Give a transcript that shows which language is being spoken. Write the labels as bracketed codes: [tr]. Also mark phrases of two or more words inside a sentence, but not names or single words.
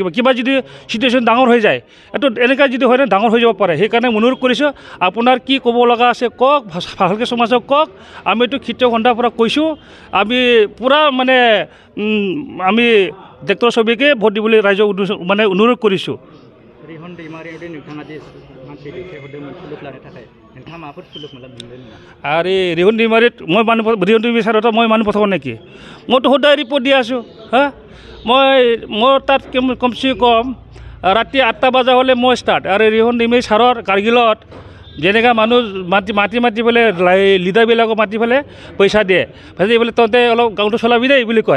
[as] কিবা যদি চিটুৱেশ্যন ডাঙৰ হৈ যায়, এইটো এনেকৈ যদি হয় ডাঙৰ হৈ যাব পাৰে। সেইকাৰণে অনুৰোধ কৰিছোঁ, আপোনাৰ কি ক'ব লগা আছে কওক, ভালকৈ সমাজক কওক। আমিতো খেতিয়ক সন্থাৰ পৰা কৈছোঁ, আমি পূৰা মানে আমি ট্ৰেক্টৰ ছবিকে ভোট দিবলৈ ৰাইজক মানে অনুৰোধ কৰিছোঁ। [brx] रिहन दैमारियाव नोंथाङा जे मानसि दैथायहरदोंमोन सुलुक लानो थाखाय, नोंथाङा माबाफोर सुलुक मोनदों नामा? [as] আৰে ৰিহন दैमाৰীত ৰিহন दैমাৰী ছাৰত মই মানুহ পঠাব নেকি? মইতো সদায় ৰিপৰ্ট দি আছোঁ। মোৰ তাত কমচে কম ৰাতি 8টা বজা হ'লে মই ষ্টাৰ্ট। আৰু ৰিহন दैমাৰী ছাৰৰ কাৰ্গিলত যেনেকৈ মানুহ মাতি পেলাই লিডাৰবিলাকক মাতি পেলাই পইচা দিয়ে, বোলে তহঁতে অলপ গাঁৱটো চলাবি দেই বুলি কয়।